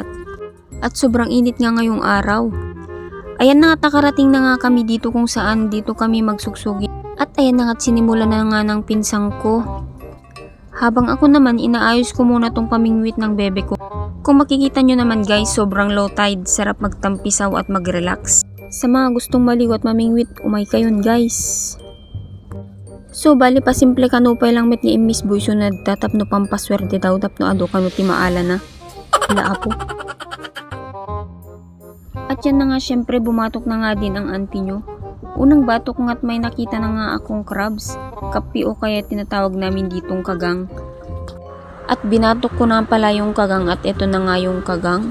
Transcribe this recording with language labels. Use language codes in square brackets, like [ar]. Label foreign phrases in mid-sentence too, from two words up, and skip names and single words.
[tl] At sobrang init nga ngayong araw. Ayan na nga nakarating na nga kami dito kung saan dito kami magsuksugit. At ayan na nga't sinimula na nga ng pinsang ko. Habang ako naman inaayos ko muna tong pamingwit ng bebe ko. Kung makikita nyo naman guys, sobrang [en] low tide, [tl] sarap magtampisaw at mag-relax. Sa mga gustong maliw at mamingwit, [ilo] umay kayon guys. So bali pa simple kanupay lang met ni Miss Boy sunad tatapno pampaswerte daw tapno ado kanu ti maala na. Ila apo. [tl] At yan na nga syempre bumatok na nga din ang auntie nyo. Unang batok nga't may nakita na nga akong crabs, kapi o kaya tinatawag namin ditong kagang. At binatok ko na pala yung kagang at ito na nga yung kagang.